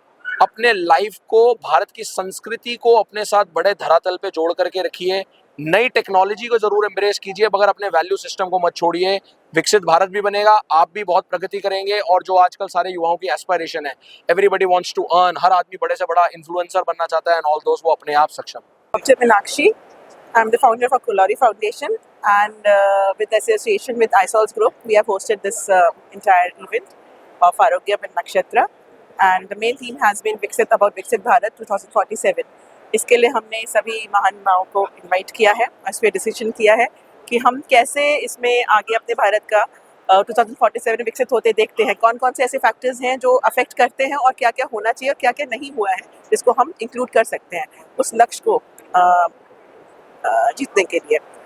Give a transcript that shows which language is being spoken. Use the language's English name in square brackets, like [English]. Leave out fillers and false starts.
[Hindi] अपने लाइफ को, भारत की संस्कृति को अपने साथ बड़े धरातल पे जोड़ करके रखिए। नई टेक्नोलॉजी को जरूर एम्ब्रेस कीजिए, मगर अपने वैल्यू सिस्टम को मत छोड़िए। विकसित भारत भी बनेगा, आप भी बहुत प्रगति करेंगे। और जो आजकल सारे युवाओं की एस्पिरेशन है, [English] everybody wants to earn, [Hindi] हर आदमी बड़े से बड़ा इन्फ्लुएंसर बनना चाहता है, [English] and all those, [Hindi] वो अपने आप सक्षम। [English] Dr. Meenakshi, I'm the founder of Kulari Foundation, and with association with iSolves Group, we have hosted this entire event of Arogyam and Nakshatra, and the main theme has been Viksit about Viksit Bharat 2047. [Hindi] इसके लिए हमने सभी महानुभावों को invite किया है, इस पर decision किया है कि हम कैसे इसमें आगे अपने भारत का 2047 में विकसित होते देखते हैं, कौन कौन से ऐसे फैक्टर्स हैं जो अफेक्ट करते हैं और क्या क्या होना चाहिए और क्या क्या नहीं हुआ है जिसको हम इंक्लूड कर सकते हैं उस लक्ष्य को जीतने के लिए।